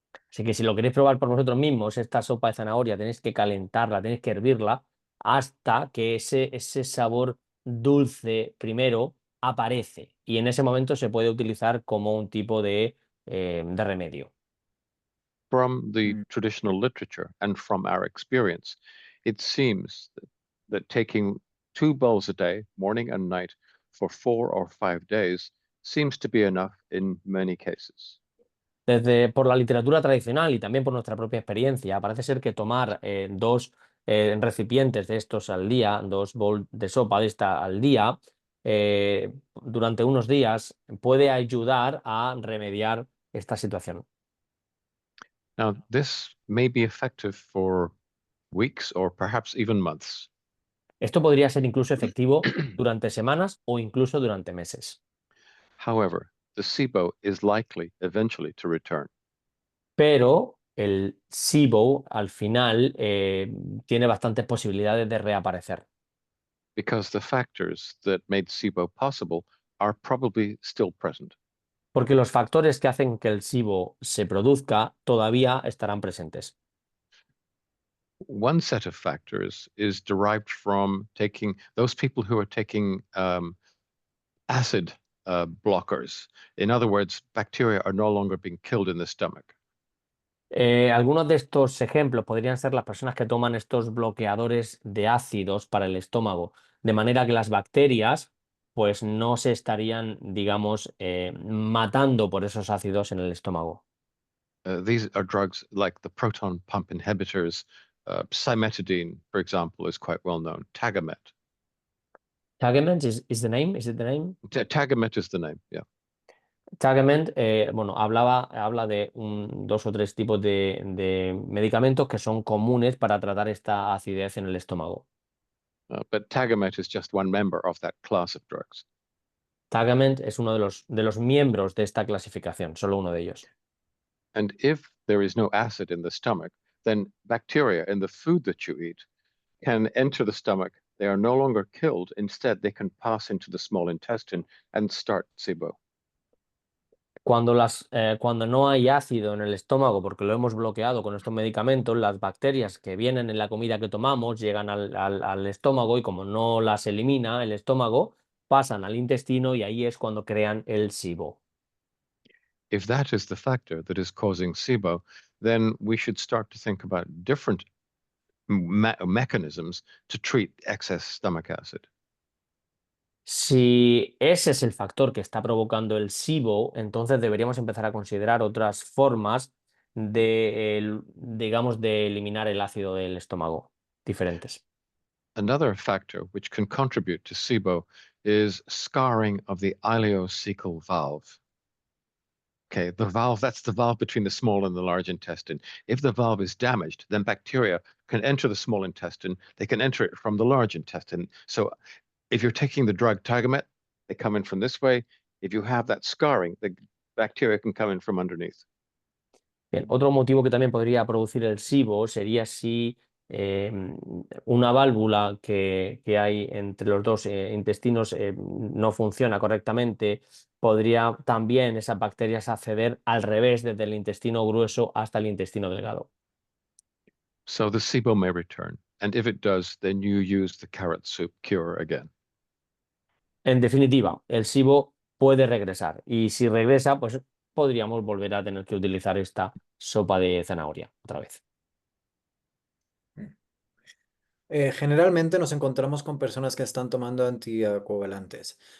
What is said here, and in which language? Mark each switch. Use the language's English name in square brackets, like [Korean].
[Spanish] Así que si lo queréis probar por vosotros mismos, esta sopa de zanahoria tenéis que calentarla, tenéis que hervirla hasta que ese sabor dulce primero aparece. Y en ese momento se puede utilizar como un tipo de remedio. [English] From the traditional literature and from our experience, it seems that taking 2 bowls a day, morning and night, for 4 or 5 days seems to be enough in many cases. [Spanish] Por la literatura tradicional y también por nuestra propia experiencia, parece ser que tomar dos recipientes de estos al día, 2 [English] bowls [Spanish] de sopa de esta al día, durante unos días puede ayudar a remediar esta situación. [English] Now, this may be effective for weeks or perhaps even months. [Spanish] Esto podría ser incluso efectivo durante semanas o incluso durante meses. [English] However, the SIBO is likely eventually to return. [Spanish] Pero el SIBO al final tiene bastantes posibilidades de reaparecer. [English] Because the factors that made SIBO possible are probably still present. [Spanish] Porque los factores que hacen que el SIBO se produzca todavía estarán presentes. [English] One set of factors is derived from taking those people who are taking acid blockers. In other words, bacteria are no longer being killed in the stomach. [Spanish] Algunos de estos ejemplos podrían ser las personas que toman estos bloqueadores de ácidos para el estómago, de manera que las bacterias pues no se estarían, digamos, matando por esos ácidos en el estómago. [English] These are drugs like the proton pump inhibitors. Cimetidine, for example, is quite well known. Tagamet. Tagamet is the name? Is it the name? Tagamet is the name, yeah. [Spanish] Tagamet, bueno, habla de 2 o 3 tipos de medicamentos que son comunes para tratar esta acidez en el estómago. [English] But Tagamet is just one member of that class of drugs. [Spanish] Tagamet es uno de los miembros de esta clasificación, solo uno de ellos. [English] And if there is no acid in the stomach, then bacteria in the food that you eat can enter the stomach. They are no longer killed. Instead, they can pass into the small intestine and start SIBO. [Spanish] Cuando no hay ácido en el estómago, porque lo hemos bloqueado con estos medicamentos, las bacterias que vienen en la comida que tomamos llegan al estómago y como no las elimina el estómago, pasan al intestino y ahí es cuando crean el SIBO. [English] If that is the factor that is causing SIBO, then we should start to think about different mechanisms to treat excess stomach acid. [Spanish] Si ese es el factor que está provocando el SIBO, entonces deberíamos empezar a considerar otras formas de, digamos, de eliminar el ácido del estómago, diferentes. [English] Another factor which can contribute to SIBO is scarring of the ileocecal valve. Okay, the valve, that's the valve between the small and the large intestine. If the valve is damaged, then bacteria can enter the small intestine. They can enter it from the large intestine. So if you're taking the drug Tagamet, they come in from this way. If you have that scarring, the bacteria can come in from underneath. [Spanish] Bien, otro motivo que también podría producir el SIBO sería si una válvula que hay entre los dos intestinos no funciona correctamente, podría también esas bacterias acceder al revés desde el intestino grueso hasta el intestino delgado. [English] So the SIBO may return. And if it does, then you use the carrot soup cure again. [Spanish] En definitiva, el SIBO puede regresar y si regresa, pues podríamos volver a tener que utilizar esta sopa de zanahoria otra vez. Generalmente nos encontramos con personas que están tomando anticoagulantes.